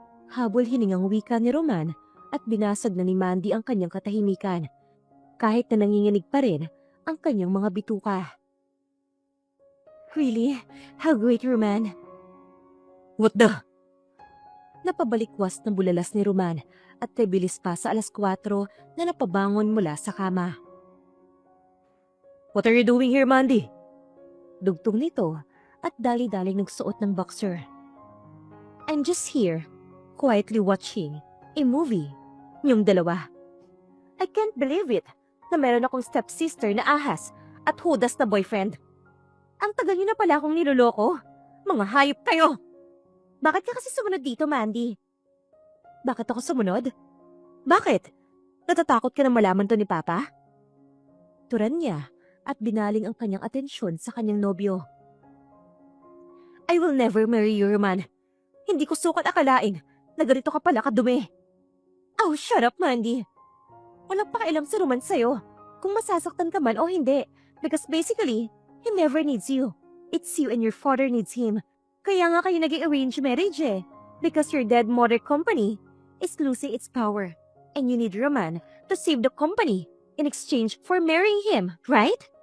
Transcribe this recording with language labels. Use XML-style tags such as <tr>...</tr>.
<tl>Habol hiningang wika ni Roman at binasag na ni Mandy ang kanyang katahimikan, kahit na nanginginig pa rin ang kanyang mga bituka.</tl> <en>Really? How great, Roman? What the?</en> <tl>Napabalikwas ng bulalas ni Roman at kay bilis pa sa 4:00 na napabangon mula sa kama.</tl> <en>What are you doing here, Mandy?</en> <tl>Dugtong nito at dali-daling nagsuot ng boxer.</tl> <en>I'm just here, quietly watching a movie.</en> <tl>Yung dalawa.</tl> <en>I can't believe it</en> <tl>na meron akong stepsister na ahas at hudas na boyfriend. Ang tagal niyo na pala akong niloloko. Mga hayop kayo! Bakit ka kasi sumunod dito, Mandy? Bakit ako sumunod? Bakit? Natatakot ka na malaman to ni Papa? Turan niya at binaling ang kanyang atensyon sa kanyang nobyo.</tl> <en>I will never marry you, Roman.</en> <tl>Hindi ko sukat akalain na ganito ka pala kadumi.</tl> <en>Oh, shut up, Mandy.</en> <tl>Walang pakialam si Roman sa'yo kung masasaktan ka man o hindi,</tl> <en>because basically, he never needs you. It's you and your father needs him.</en> <tl>Kaya nga kayo naging arranged marriage eh,</tl> <en>because your dead mother company is losing its power, and you need Roman to save the company in exchange for marrying him, right?</en>